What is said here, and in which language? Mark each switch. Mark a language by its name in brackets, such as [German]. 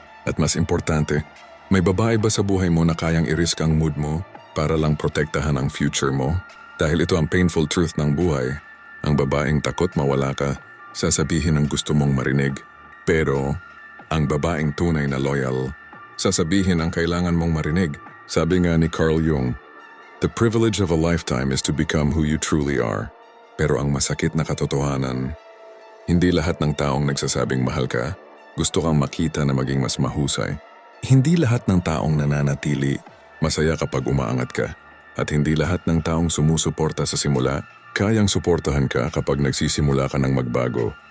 [Filipino] At mas importante, may babae ba sa buhay mo na kayang i-risk ang mood mo para lang protektahan ang future mo? Dahil ito ang [English] painful truth [Filipino] ng buhay, ang babaeng takot mawala ka, sasabihin ang gusto mong marinig. Pero ang babaeng tunay na loyal, sasabihin ang kailangan mong marinig. Sabi nga ni [English] Carl Jung, the privilege of a lifetime is to become who you truly are. [Filipino] Pero ang masakit na katotohanan, hindi lahat ng taong nagsasabing mahal ka, gusto kang makita na maging mas mahusay. Hindi lahat ng taong nananatili, masaya kapag umaangat ka. At hindi lahat ng taong sumusuporta sa simula, kayang suportahan ka kapag nagsisimula ka ng magbago.